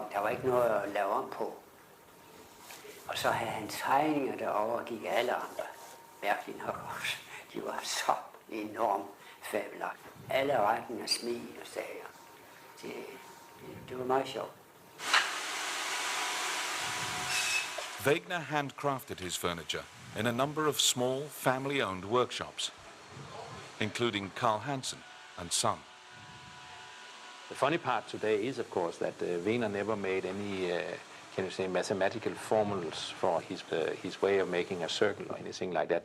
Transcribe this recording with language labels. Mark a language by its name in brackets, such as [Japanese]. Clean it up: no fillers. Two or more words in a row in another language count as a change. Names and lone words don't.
[Danish] Der var ikke noget at lave om på. Og så havde han tegninger, der overgik alle andre. Mærkeligt nok også. De var så enormt fabelagtige. Alle rækken af smil og sager. Det var meget sjovt. [English] Wegener handcrafted his furniture in a number of small, family-owned workshops, including Carl Hansen and Son. The funny part today is, of course, that Wegener never made any, can you say, mathematical formulas for his way of making a circle or anything like that.